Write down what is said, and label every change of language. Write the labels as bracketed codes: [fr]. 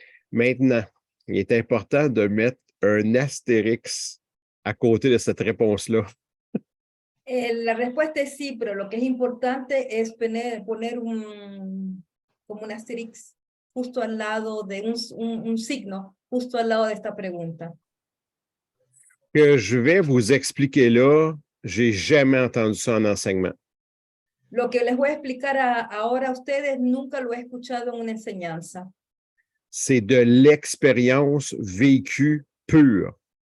[fr] Maintenant, il est important de mettre un astérix à côté de cette réponse-là. [es] La respuesta es sí, pero lo que es importante es poner como un asterisk justo al lado de un signo, justo al lado de esta pregunta. [fr] Que je vais vous expliquer là, j'ai jamais entendu ça en enseignement. [es] Lo que les voy a explicar ahora a ustedes, nunca lo he escuchado en una enseñanza. [fr] C'est de l'expérience vécue pure.